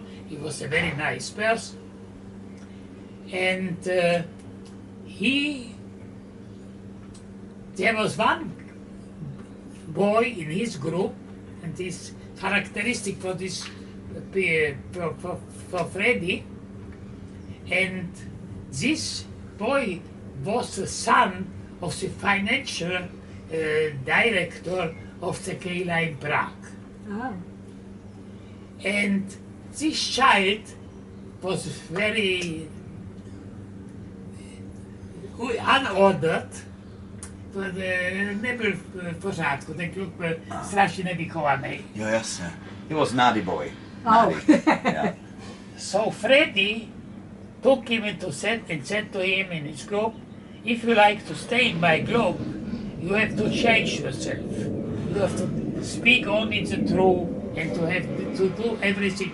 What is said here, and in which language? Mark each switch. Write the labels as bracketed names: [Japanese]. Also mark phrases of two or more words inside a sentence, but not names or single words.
[English] He was a very nice person. And there was one boy in his group, and this characteristic for this for Fredy, and this boy was the son of the financial director of the Kehila in Prague. Oh. And this child was very unordered, [Czech] nebyl v pořádku, ten kluk byl strašně nevychovaný. Jo, jasně. [English] He was naughty boy. Oh. Naughty. Yeah. So Fredy took him into set and said to him in his group, if you like to stay in my group, you have to change yourself. You have to speak only the truth and to have to do everything.